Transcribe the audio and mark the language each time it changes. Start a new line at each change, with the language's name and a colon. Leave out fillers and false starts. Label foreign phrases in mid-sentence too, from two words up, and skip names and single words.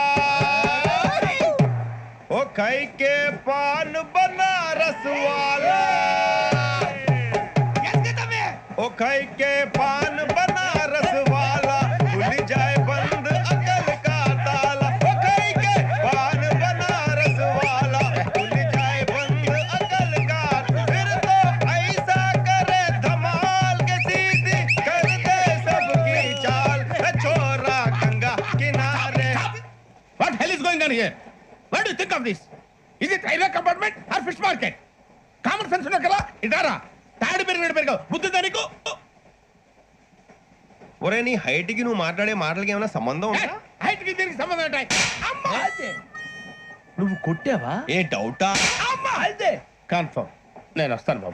Hindi: ओ खाई के पान बनारस वाला, ओ खाई के पान बनारस वाला, खुल जाए बंद अकल का ताला. ओ खाई के पान बनारस वाला, खुल जाए बंद अकल का, फिर तो ऐसा करे धमाल के सीधी कर दे सबकी चाल. छोरा गंगा किनारे.
English: What hell is going on here? What do you think of this? Is it railway compartment or fish market? Common sense
Telugu: ఉన్నా కదా ఇదారా తాడి పెరిగినట్టు బుద్ధి దానికి. ఒరే నీ హైట్ కి నువ్వు మాట్లాడే మాటలకి ఏమైనా సంబంధం ఉందా? హైట్ కి దీనికి సంబంధం ఉంటాయి. అమ్మా నువ్వు కొట్టావా? ఏ డౌటా? అమ్మా అదే కన్ఫర్మ్. నేను వస్తాను బాబు.